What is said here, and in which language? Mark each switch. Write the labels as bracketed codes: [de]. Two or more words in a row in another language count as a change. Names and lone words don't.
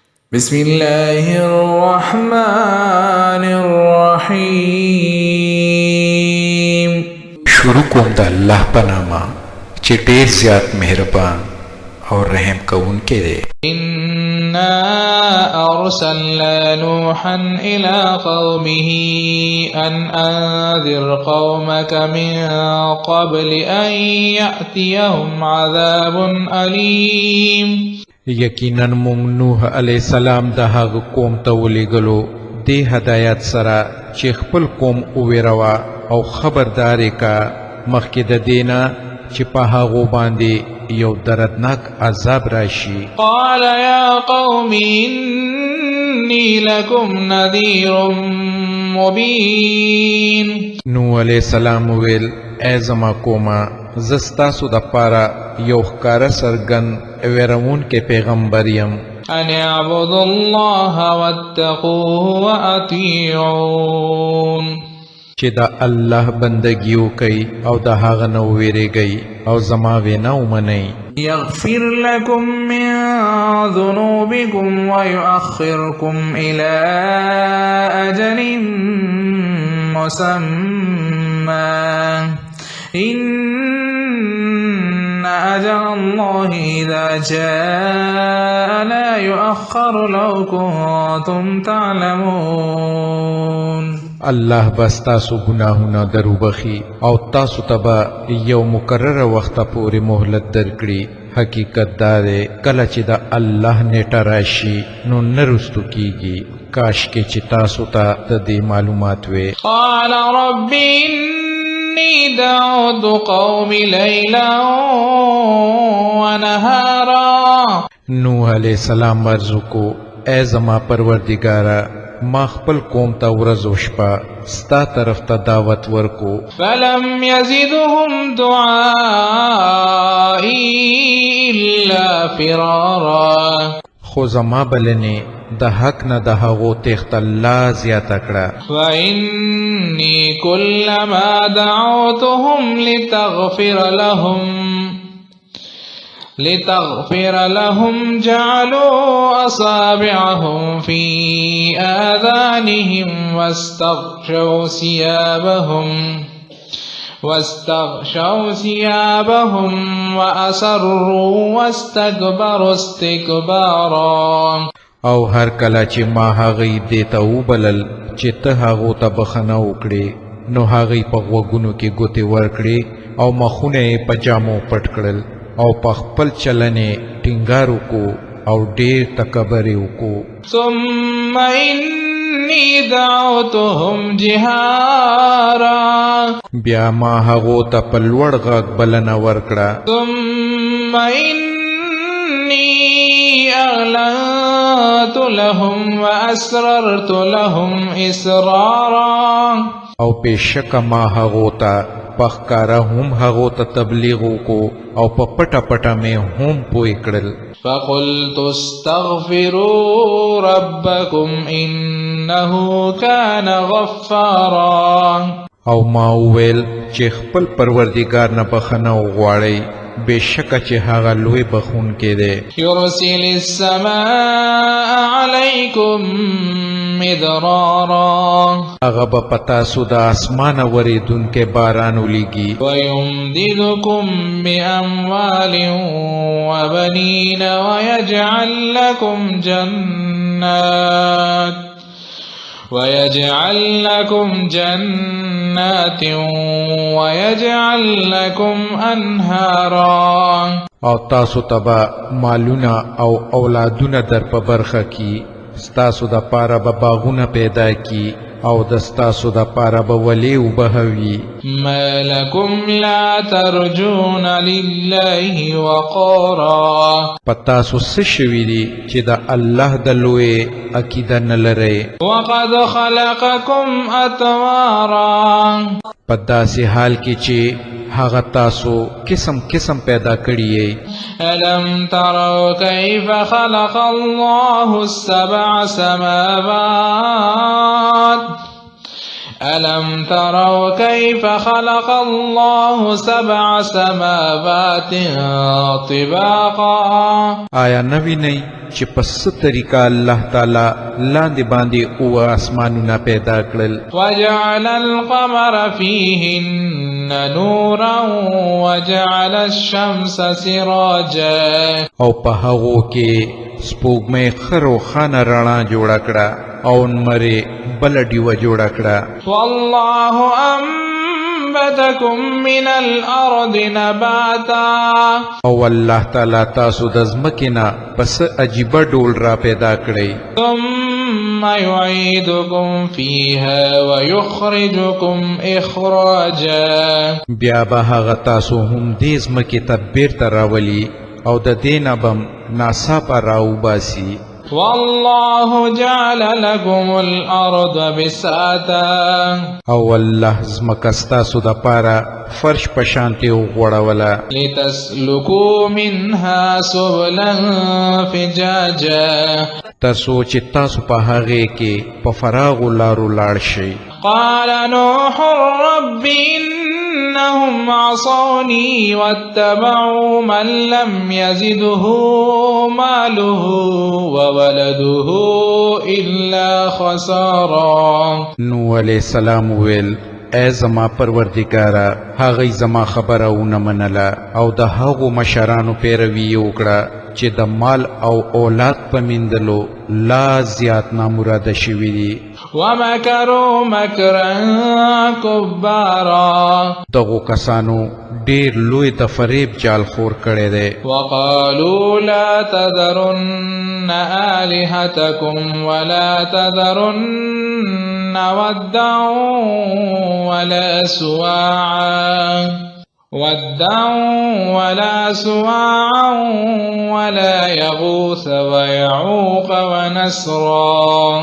[ar] بسم الله الرحمن الرحیم. [ps] شروع کوم د الله په نامه چې ډېر زیات مهربان او رحم کوونکی دی. [ar] إنا أرسلنا نوحا إلى قومه أن أنذر قومك من قبل أن يأتيهم عذاب أليم. [ps] یقینا موږ نوح [ar] علیه السلام [ps] د هغه قوم ته ولېږلو دې هدایت سره چې خپل قوم وویروه او خبرداری کا مخکې د دې نه چې په هغو باندې یو دردناک عذاب راشي. [ar] قال يا قوم إني لكم نذير مبين. [ps] نوح [ar] علیه السلام [ps] وویل ای زما قومه زه ستاسو دپاره یو ښکاره څرګند ویرونکی پیغمبر یم. [ar] أن اعبدوا الله واتقوه وأطيعون. [ps] چې د الله بندگی وکئ او د هغه نه وویریږئ او زما وینا ومنئ. [ar] يغفر لكم من ذنوبكم ويؤخركم إلى أجل مسمى إن أجل الله إذا جاء لا يؤخر لو كنتم تعلمون. [ps] الله بس تاسو گناهونه دروبخي او تاسو ته به یو مقرره وخت پورې مهلت درکړي. حقیقت دا دی کله چې د الله نیټه راشي نو نه رستو کیږي. کاشکې چې تاسو ته د دې معلومات وي. [ar] قال رب إني دعوت قومي ليلا ونهارا. [ps] نوح [ar] علیہ السلام [ps] عرض کو ای زما پروردگارا ما خپل قوم ته ورځ او شپه ستا طرف ته دعوت ورکو. [ar] فلم يزدهم دعائي إلا فرارا. [ps] خو زما بلنې د حق نه د هغو تېښته لا زیاته کړه. [ar] وإني كلما دعوتهم لتغفر لهم جعلوا أصابعهم في آذانهم واستغشوا ثيابهم وأسروا واستكبروا استكبارا. [ps] او هر کله چې ما هغوی دې ته وبلل چې ته هغو ته بخښنه وکړې نو هغوی په غوږونو کې ګوتې ورکړې او مخونه یې په جامو پټ کړل او په خپل چلن یې ټینګار وکړو او ډېر تکبر یې وکړو. [ar] ثم إني دعوتهم جهارا. [ps] بیا ما هغو ته په لوړ غږ بلنه ورکړه. [ar] ثم إني أعلنت لهم وأسررت لهم إسرارا. [ps] او بېشکه ما هغو ته پخکاره هم هغو ته تبلیغ وکړو او په پټه پټه مې هم پوی کړل. [ar] فقلت استغفروا ربكم إنه كان غفارا. [ps] او ما وویل چې خپل پروردگار نه بخښنه وغواړئ بېشکه چې هغه لوی بخښونکی دی. [ar] يرسل السماء عليكم مدرارا. [ps] هغه به په تاسو د اسمانه ورېدونکی باران ولیږي. [ar] ويمددكم بأموال وبنين ويجعل لكم جنات ويجعل لكم أنهارا. [ps] او تاسو ته به مالونه او اولادونه در په برخه کی. ستاسو د پاره به باغونه پیدا کی او د ستاسو د پاره به ولې وبهوي. [ar] ما لكم لا ترجون لله وقارا. [ps] پتاسو څه شوي دي چې د الله د لوی عقیده نه لرئ. [ar] وقد خلقكم أطوارا. [ps] په داسې حال کې چې هغه تاسو قسم قسم پیدا کړی یې. [ar] ألم تروا كيف خلق الله السبع سماوات ألم تروا كيف خلق الله 7 سماوات طباقا [ps] آیا نوی نئی چې پس طریقہ [ar] اللہ تعالی [ps] لاندې باندې او آسمانونه پیدا کړل [ar] وجعل القمر فيهن نورا وجعل الشمس سراجا [ps] او په هغو کې سپوږمۍ خرو خانه رڼا جوړه کړه او نمرې بله ډیوه جوړه کړه [ar] والله أنبتكم من الأرض نباتا [ps] او [ar] الله تعالی [ps] تاسو د ځمکې نه پس عجیبه ډول را پیدا کړئ [ar] ثم يعيدكم فيها ويخرجكم إخراجا [ps] بیا به هغه تاسو هم دې ځمکې ته بیرته راولي او د دې نه بم ناڅاپه راوباسي [ar] والله جعل لكم الأرض بساطا [ps] او الله ځمکه ستاسو دپاره فرش په شانتې وغوړوله [ar] لتسلكوا منها سبلا فجاجا [ps] تر څو چې تاسو په هغې کې په فراغو لارو لاړ شئ [ar] قال نوح رب إنهم عصوني واتبعوا من لم يزده ماله وولده إلا خسارا [ps] نو [ar] علیہ السلام [ps] ویل ای زما پروردگارا هغوی زما خبره ونه منله او د هغو مشرانو پیروي یې وکړه چې د مال او اولاد په میندلو لا زیات نامراده شوي دي [ar] ومكروا مكرا كبارا [ps] دغو کسانو ډیر لوی د فریب جال خور کړی دی [ar] وقالوا لا تذرن آلهتكم ولا تذرن ودا ولا سواعا ولا يغوث ويعوق ونسرا